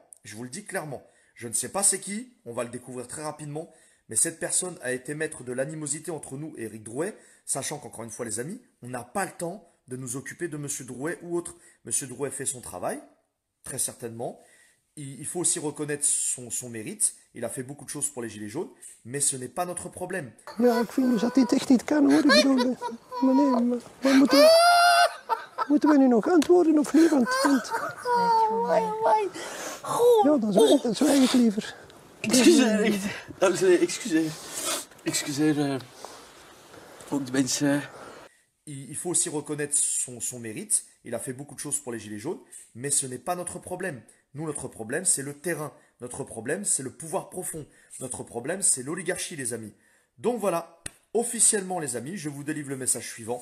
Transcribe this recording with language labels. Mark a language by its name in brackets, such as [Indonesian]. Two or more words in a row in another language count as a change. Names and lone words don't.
[French] Je vous le dis clairement. Je ne sais pas c'est qui, on va le découvrir très rapidement, mais cette personne a été maître de l'animosité entre nous et Éric Drouet, sachant qu'encore une fois les amis, on n'a pas le temps de nous occuper de M. Drouet ou autre. M. Drouet fait son travail, très certainement. Il faut aussi reconnaître son mérite. Il a fait beaucoup de choses pour les Gilets jaunes, mais ce n'est pas notre problème. [Dutch] Ja, ik vind dus dat dit echt niet kan hoor. Ik bedoel, maar nee, maar moeten we nu nog antwoorden of niet? Want ja, dan zwijg ik liever. Excuseer, echt. Dames en heren, excuseer. Excuseer ook de mensen. [French] Il faut aussi reconnaître son mérite. Il a fait beaucoup de choses pour les Gilets jaunes, mais ce n'est pas notre problème. Nous, notre problème, c'est le terrain. Notre problème, c'est le pouvoir profond. Notre problème, c'est l'oligarchie, les amis. Donc voilà, officiellement, les amis, je vous délivre le message suivant.